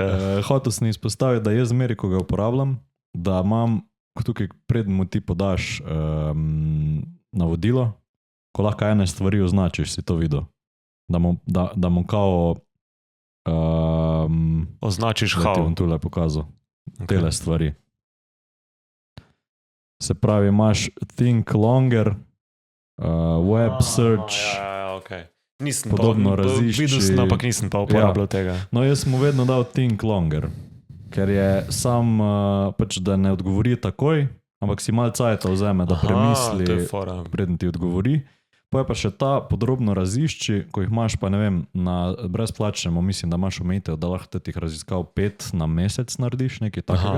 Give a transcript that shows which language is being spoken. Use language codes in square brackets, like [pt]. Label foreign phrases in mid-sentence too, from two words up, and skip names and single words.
[sl] Hotel sem izpostaviti, da jaz zmeri, ko ga uporabljam, da imam tukaj, preden mu ti podaš navodilo, ko lahko ene stvari označiš, si to videl. Da mu kao označiš da ti how. bom tule pokazal. Tele stvari. Se pravi, imaš [en] think longer, web search, [sl] Okay. Nisem podobno pa, razišči. videl sem, ampak nisem pa uporabljal tega. No, jaz sem mu vedno dal [en] think longer, [sl] ker je sam, pač da ne odgovori takoj, ampak si malo cajta vzeme, da premisli, to je fora. preden ti odgovori. Pa je pa še ta podrobno razišči, ko jih imaš pa, ne vem, na brezplačnemu, mislim, da imaš omejitev, da lahko teh raziskav 5 na mesec narediš, nekaj takega.